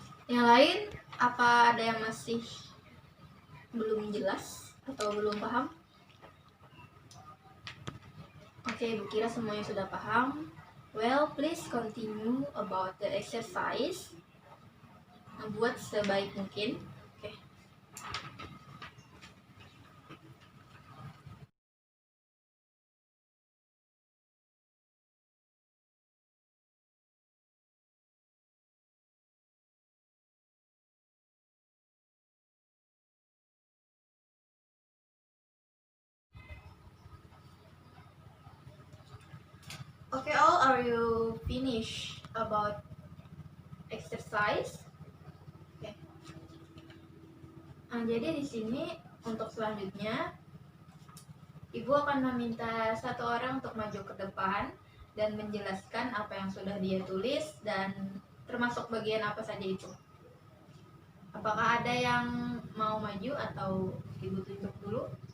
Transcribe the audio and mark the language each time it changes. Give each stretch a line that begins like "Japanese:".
Indonesian: Yang lain, apa ada yang masih belum jelas atau belum paham? Oke, Bu kira semuanya sudah paham.
English: Well, please continue about the exercise.
Indonesian: Buat sebaik mungkin. Oke.
English: Okay, all, are you finished about exercise? Okay.
Indonesian: Jadi di sini untuk selanjutnya, Ibu akan meminta satu orang untuk maju ke depan dan menjelaskan apa yang sudah dia tulis dan termasuk bagian apa saja itu. Apakah ada yang mau maju atau Ibu tunjuk dulu?